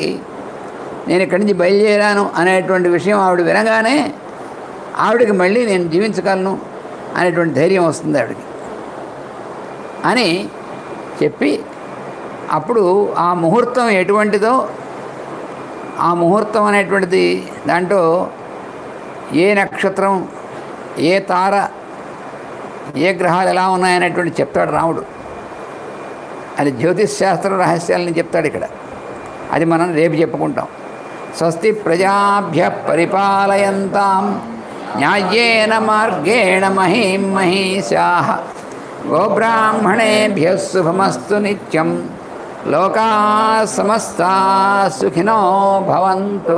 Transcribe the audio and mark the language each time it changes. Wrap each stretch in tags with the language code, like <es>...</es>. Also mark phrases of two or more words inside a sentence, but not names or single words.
<te>నేను ఇక్కడి నుంచి బయలుదేరాను అనేటువంటి విషయం ఆవిడ వినగానే ఆవిడకి మళ్ళీ నేను జీవించగలను అనేటువంటి ధైర్యం వస్తుంది ఆవిడకి అని చెప్పి, అప్పుడు ఆ ముహూర్తం ఎటువంటిదో, ఆ ముహూర్తం అనేటువంటిది దాంట్లో ఏ నక్షత్రం, ఏ తార, ఏ గ్రహాలు ఎలా ఉన్నాయనేటువంటి చెప్తాడు రాముడు. అది జ్యోతిష్ శాస్త్ర రహస్యాలని చెప్తాడు ఇక్కడ. అది మనం రేపు చెప్పుకుంటాం.</te> <sa>స్వస్తి ప్రజాభ్య పరిపాలయంతాం న్యాయేన మార్గేణ మహీం మహీషాః గోబ్రాహ్మణేభ్యః శుభమస్తు నిత్యం లోకాః సమస్తాః సుఖినో భవంతు.</sa>